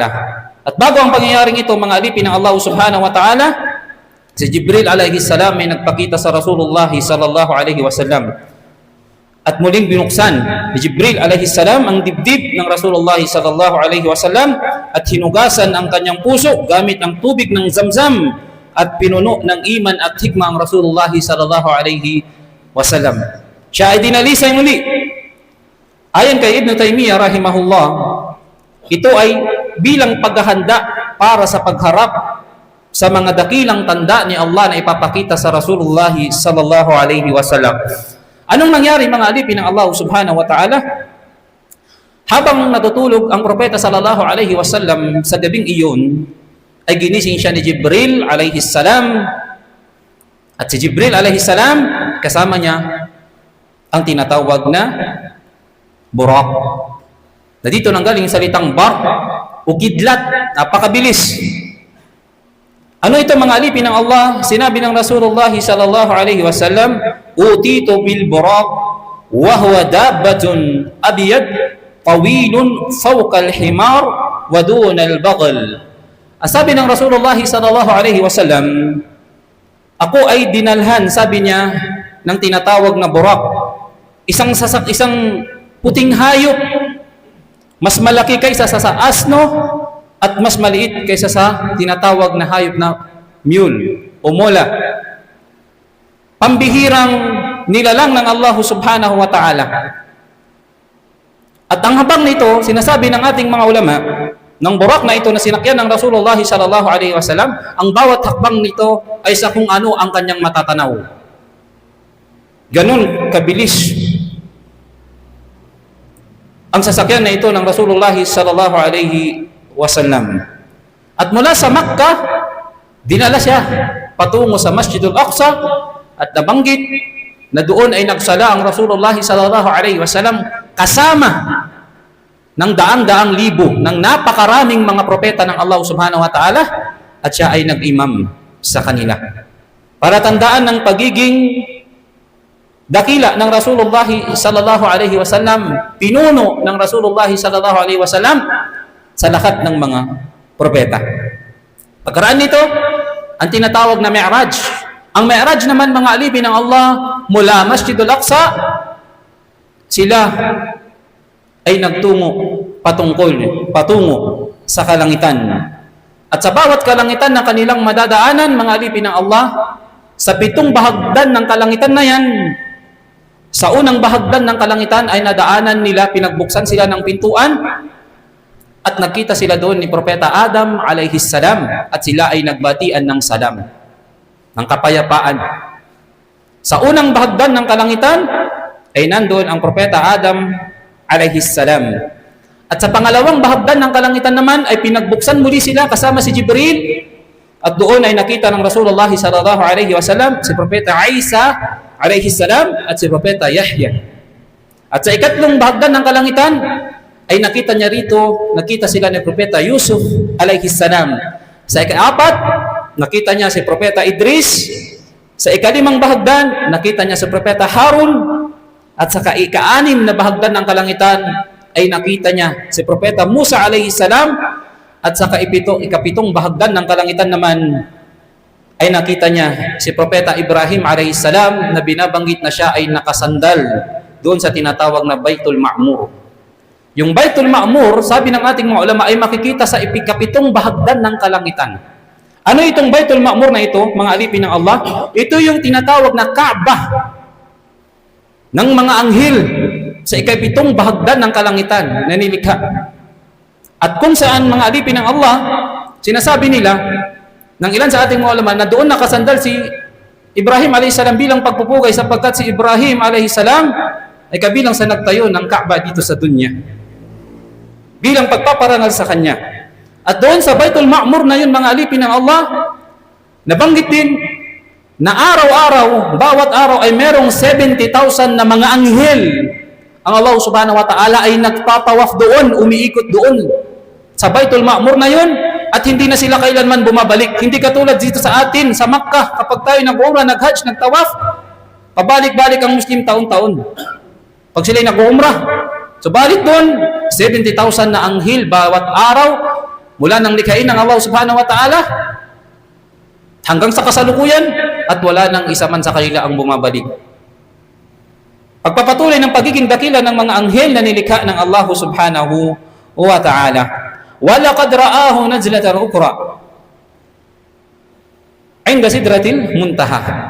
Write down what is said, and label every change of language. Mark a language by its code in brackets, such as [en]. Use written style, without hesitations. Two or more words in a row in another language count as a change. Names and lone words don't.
[tl] At bago ang pangyayaring ito, mga alipin ng Allah [ar] سبحانه وتعالى, [tl] si Jibril [ar] عليه السلام [tl] ay nagpakita sa [ar] رسول الله صلى الله عليه وسلم. [tl] At muling binuksan ni Jibril [ar] عليه السلام [tl] ang dibdib ng [ar] رسول الله صلى الله عليه وسلم [tl] at hinugasan ang kanyang puso gamit ang tubig ng Zamzam at pinuno ng iman at hikmah ang [ar] رسول الله صلى الله عليه وسلم. [tl] Siya ay dinalisay muli. Ayon kay Ibn Taymiyyah rahimahullah, ito ay bilang paghahanda para sa pagharap sa mga dakilang tanda ni Allah na ipapakita sa [ar] رسول الله صلى الله عليه وسلم. [tl] Anong nangyari mga alipin ng Allah [ar] سبحانه وتعالى? [tl] Habang natutulog ang propeta [ar] صلى الله عليه وسلم [tl] sa gabing iyon, ay ginising siya ni Jibril [ar] عليه السلام. [tl] At si Jibril [ar] عليه السلام, [tl] kasama niya ang tinatawag na Buraq. Na dito nanggaling yung salitang bar o kidlat, napakabilis. Ano ito mga alipin ng Allah? Sinabi ng [ar] رسول الله صلى الله عليه وسلم, أتيت بالبراق وهو دابة أبيض طويل فوق الحمار ودون البغل. [tl] Sabi ng [ar] رسول الله صلى الله عليه وسلم, [tl] ako ay dinalhan, sabi niya, ng tinatawag na buraq. Isang puting hayop, mas malaki kaysa sa asno at mas maliit kaysa sa tinatawag na hayop na mule o mola. Pambihirang nilalang ng Allah [ar] سبحانه وتعالى. [tl] At ang habang nito, sinasabi ng ating mga ulama, ng burak na ito na sinakyan ng [ar] رسول الله صلى الله عليه وسلم, [tl] ang bawat hakbang nito ay sa kung ano ang kanyang matatanaw. Ganun kabilis ang sasakyan na ito ng [ar] رسول الله صلى الله عليه وسلم. [tl] At mula sa Makkah, dinala siya patungo sa Masjidul Aqsa at nabanggit na doon ay nagsala ang [ar] رسول الله صلى الله عليه وسلم [tl] kasama ng daang-daang libo ng napakaraming mga propeta ng Allah [ar] سبحانه وتعالى, [tl] at siya ay nag-imam sa kanila. Para tandaan ng pagiging dakila ng [ar] رسول الله صلى الله عليه وسلم, [tl] pinuno ng [ar] رسول الله صلى الله عليه وسلم [tl] sa lahat ng mga propeta. Pagkaraan nito, ang tinatawag na Mi'raj. Ang Mi'raj naman mga alipin ng Allah, mula Masjidul Aqsa, sila ay patungo sa kalangitan. At sa bawat kalangitan na kanilang madadaanan, mga alipin ng Allah, sa 7 bahagdan ng kalangitan na yan, sa unang bahagdan ng kalangitan ay nadaanan nila, pinagbuksan sila ng pintuan, at nakita sila doon ni Propeta Adam [ar] عليه السلام, [tl] at sila ay nagbatian ng salam, ng kapayapaan. Sa unang bahagdan ng kalangitan ay nandoon ang Propeta Adam [ar] عليه السلام. [tl] At sa pangalawang bahagdan ng kalangitan naman ay pinagbuksan muli sila kasama si Jibril, at doon ay nakita ng [ar] رسول الله صلى الله عليه وسلم [tl] si Propeta Isa [ar] عليه السلام [tl] at si Propeta Yahya. At sa ikatlong bahagdan ng kalangitan ay nakita sila ni Propeta Yusuf [ar] عليه السلام. [tl] Sa ika-4, nakita niya si Propeta Idris. Sa ika-5 bahagdan, nakita niya si Propeta Harun. At sa ika-6 na bahagdan ng kalangitan, ay nakita niya si Propeta Musa [ar] عليه السلام. [tl] At sa ika-7 bahagdan ng kalangitan naman, ay nakita niya si Propeta Ibrahim [ar] عليه السلام [tl] na binabanggit na siya ay nakasandal doon sa tinatawag na Baitul Ma'mur. Yung Baitul Ma'mur, sabi ng ating mga ulama, ay makikita sa ika-7 bahagdan ng kalangitan. Ano itong Baitul Ma'mur na ito, mga alipin ng Allah? Ito yung tinatawag na Kaabah ng mga anghel sa ika-7 bahagdan ng kalangitan na nilikha. At kung saan, mga alipin ng Allah, sinasabi nila ng ilan sa ating mga ulama na doon nakasandal si Ibrahim [ar] عليه السلام [tl] bilang pagpupugay sapagkat si Ibrahim [ar] عليه السلام [tl] ay kabilang sa nagtayo ng Kaaba dito sa dunya bilang pagpaparangal sa kanya. At doon sa Baitul Ma'mur na yun, mga alipin ng Allah, nabanggit din na araw-araw, bawat araw ay merong 70,000 na mga anghel. Ang Allah [ar] سبحانه وتعالى [tl] ay nagpapawaf doon, umiikot doon sa Baitul Ma'mur na yun, at hindi na sila kailanman bumabalik. Hindi katulad dito sa atin, sa Makkah, kapag tayo nag-umrah, nag-hajj, nag-tawaf, pabalik-balik ang Muslim taon-taon. Pag sila'y nag-umrah, so balik doon, 70,000 na anghel bawat araw, mula nang likhain ng Allah [ar] سبحانه وتعالى, [tl] hanggang sa kasalukuyan, at wala nang isa man sa kanila ang bumabalik. Pagpapatuloy ng pagiging dakila ng mga anghel na nilikha ng Allah [ar] سبحانه وتعالى. وَلَقَدْ رَآهُ نَزْلَةً أُخْرَى عِنْدَ سِدْرَةِ الْمُنْتَهَى.